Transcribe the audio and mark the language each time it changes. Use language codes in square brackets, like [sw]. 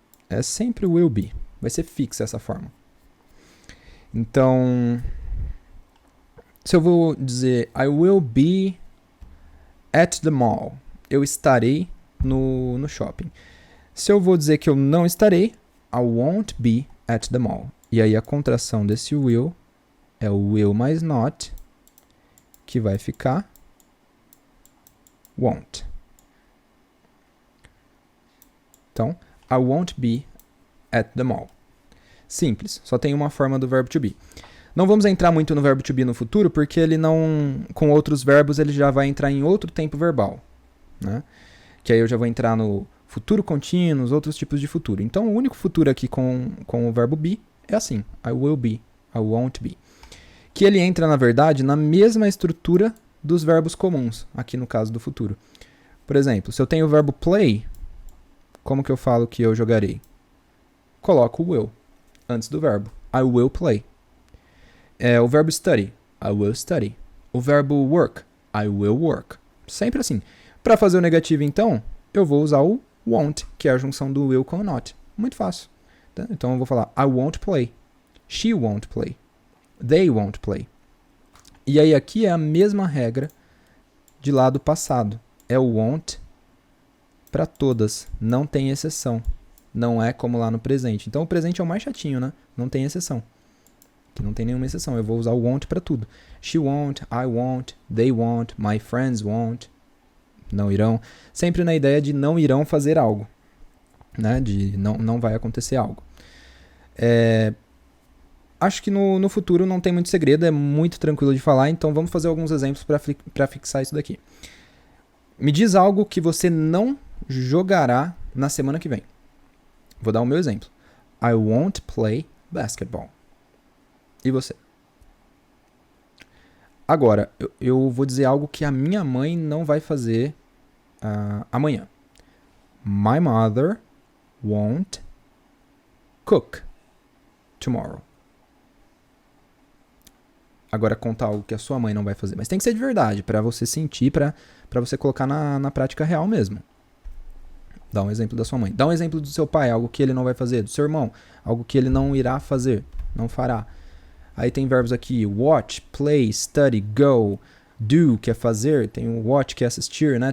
[pt] É sempre o will be. Vai ser fixa essa forma. Então, se eu vou dizer [en] I will be at the mall, [pt] eu estarei no shopping. Se eu vou dizer que eu não estarei, [en] I won't be at the mall. [pt] E aí a contração desse will é o will mais not, que vai ficar won't. Então, [en] I won't be at the mall. [pt] Simples, só tem uma forma do verbo to be. Não vamos entrar muito no verbo to be no futuro, porque ele não, com outros verbos, ele já vai entrar em outro tempo verbal, né? Que aí eu já vou entrar no futuro contínuo, os outros tipos de futuro. Então, o único futuro aqui com o verbo be é assim, [en] I will be, I won't be. [pt] Que ele entra, na verdade, na mesma estrutura dos verbos comuns, aqui no caso do futuro. Por exemplo, se eu tenho o verbo play, como que eu falo que eu jogarei? Coloco o will antes do verbo. [en] I will play. [pt] O verbo [en] study, I will study. [pt] O verbo work, [en] I will work. [pt] Sempre assim. Para fazer o negativo, então, eu vou usar o won't, que é a junção do will com o not. Muito fácil. Tá? Então, eu vou falar [en] I won't play. She won't play. [pt] They won't play. E aí, aqui é a mesma regra de lá do passado. É o won't para todas. Não tem exceção. Não é como lá no presente. Então, o presente é o mais chatinho, né? Não tem exceção. Aqui não tem nenhuma exceção. Eu vou usar o won't para tudo. [en] She won't, I won't, they won't, my friends won't. [pt] Não irão. Sempre na ideia de não irão fazer algo. Né? De não vai acontecer algo. Acho que no futuro não tem muito segredo. É muito tranquilo de falar. Então vamos fazer alguns exemplos para fixar isso daqui. Me diz algo que você não jogará na semana que vem. Vou dar o meu exemplo. [en] I won't play basketball. [pt] E você? Agora, eu vou dizer algo que a minha mãe não vai fazer amanhã. [en] My mother won't cook tomorrow. [pt] Agora, contar algo que a sua mãe não vai fazer. Mas tem que ser de verdade, para você sentir, para você colocar na prática real mesmo. Dá um exemplo da sua mãe. Dá um exemplo do seu pai, algo que ele não vai fazer. Do seu irmão, algo que ele não irá fazer. não fará. Aí tem verbos aqui, watch, play, study, go, do, que é fazer, tem o watch, que é assistir, né?